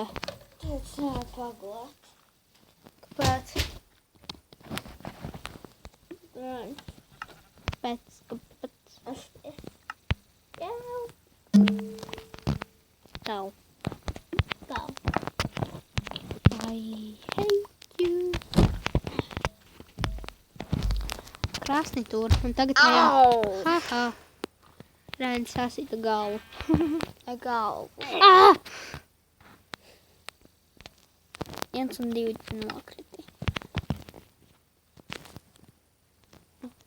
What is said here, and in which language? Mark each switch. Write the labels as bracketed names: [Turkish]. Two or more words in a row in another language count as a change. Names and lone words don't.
[Latvian] Tāpēc nevaru pagulēt. Kāpēc? Kāpēc? Kāpēc? Jau. Tev. Tev. [English] I hate you. [Latvian] Krāsni tur. Un tagad Au! Haha. Rēns sasita galvu. Galvu. 1 un 2 nokriti.